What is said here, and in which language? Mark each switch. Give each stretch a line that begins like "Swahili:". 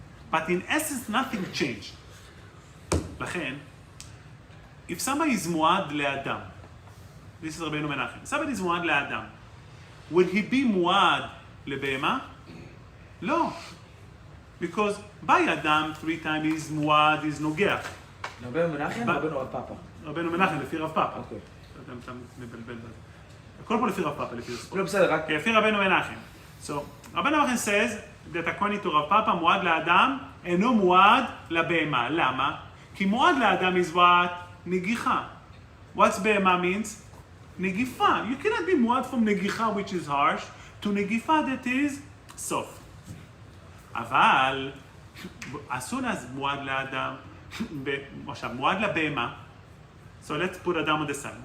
English: But in essence, nothing changed. לכן, if somebody is מועד לאדם, this is רבינו מנחם, somebody is מועד לאדם, will he be מועד לבהמה? לא. Because by Adam, 3 times is מועד, is נוגח.
Hebrew: רבנו מנחם או רבנו רב פאפה? רבנו מנחם, לפי רב פאפה. אוקיי. אתה מבלבל בזה. הכל פה לפי רב פאפה, לפי הספורט. לא בסדר, רק... לפי רבנו מנחם. So, רבנו מנחם
English: says that according to
Hebrew: רב פאפה, מועד לאדם אינו מועד לבהמה. למה? כי מועד לאדם
English: is what?
Hebrew: נגיחה.
English: What's בהמה means? נגיפה. You cannot be מועד from נגיחה, which is harsh, to נגיפה that is soft. אבל as soon as מועד לאדם, עכשיו, מועד לבהמה, so let's put Adam on the side.